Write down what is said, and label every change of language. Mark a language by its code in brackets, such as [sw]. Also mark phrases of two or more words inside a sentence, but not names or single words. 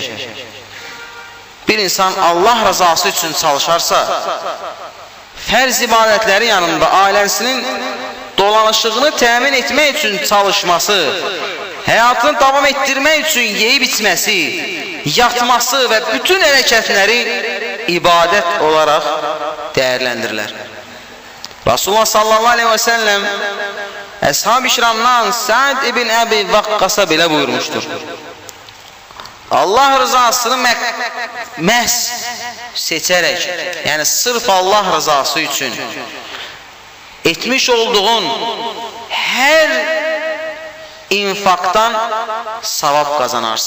[tr] Bir insan Allah rızası için çalışarsa, [az] fərz ibadətləri yanında ailəsinin dolanışığını təmin etmək üçün çalışması, həyatını davam etdirmək üçün yeyib içməsi, yatması və bütün hərəkətləri ibadət olaraq dəyərləndirilər. Resulullah [ar] صلى الله عليه وسلم [az] Əshab-ı kiramdan Sa'd ibn Əbi Vaqqasa belə buyurmuştur: Allah rızasını məhz seçərək, [tr] yani sırf Allah rızası için etmiş olduğun her infaktan savab kazanarsın.